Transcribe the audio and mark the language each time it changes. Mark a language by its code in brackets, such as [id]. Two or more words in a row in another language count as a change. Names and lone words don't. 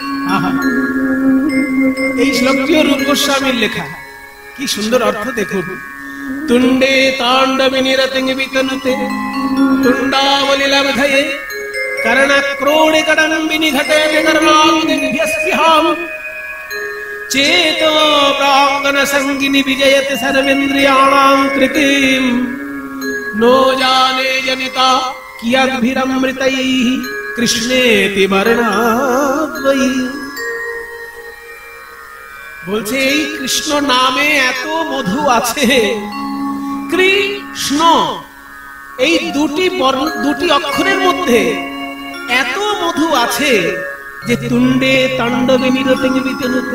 [bn] এই শ্লোকটিও রূপ গোস্বামীর লেখা, কি সুন্দর অর্থ দেখুন। [sa] তুণ্ডে কাণ্ড বিনিরতিং বিতনুতে তুণ্ডাবলি লব্ধয়ে কর্ণ ক্রোড়ে কদম্বিনী ঘটে কর্ণাগ্নিভ্যস্পৃহাম चेतो प्रांगण संगिनी विजयत सर्वेन्द्रियाणां कृतिम नो जाने जनिता कियद्भिरमृतैः कृष्णेति वर्णाद्वै। [bn] বলছে এই কৃষ্ণ নামে এত মধু আছে। কৃষ্ণ এই দুটি অক্ষরের মধ্যে এত মধু আছে যে [sa] তুণ্ডে তাণ্ডবে নিরতে বিতনুতে।